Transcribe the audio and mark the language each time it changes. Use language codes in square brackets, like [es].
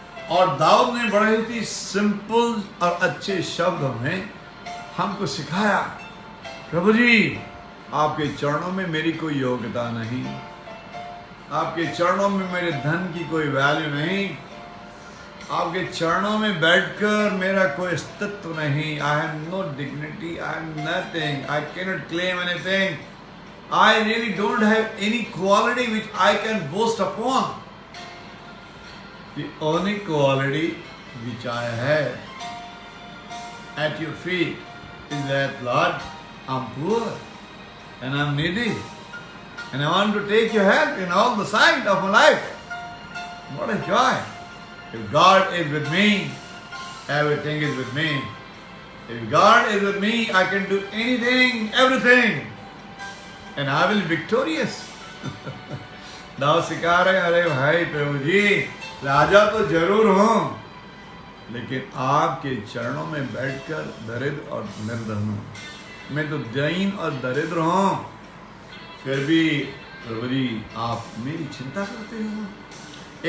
[hi] और दाऊद ने बड़े ही सिंपल और अच्छे शब्दों में हमको सिखाया, प्रभु जी आपके चरणों में मेरी कोई योग्यता नहीं, आपके चरणों में मेरे धन की कोई वैल्यू नहीं, आपके चरणों में बैठकर मेरा कोई अस्तित्व नहीं। [en] I have no dignity, I have nothing, I can not claim anything, I really don't have any quality which I can boast upon. The only quality which I have at your feet is that, Lord, I'm poor and I'm needy and I want to take your help in all the side of my life. What a joy! If God is with me, everything is with me. If God is with me, I can do anything, everything, and I will be victorious. [hi] Dawood सिखा रहे, अरे भाई प्रभु जी राजा तो जरूर हूं, लेकिन आपके चरणों में बैठकर दरिद्र और निर्धन हूं। मैं तो दीन और दरिद्र हूं, फिर भी प्रभु जी आप मेरी चिंता करते हो।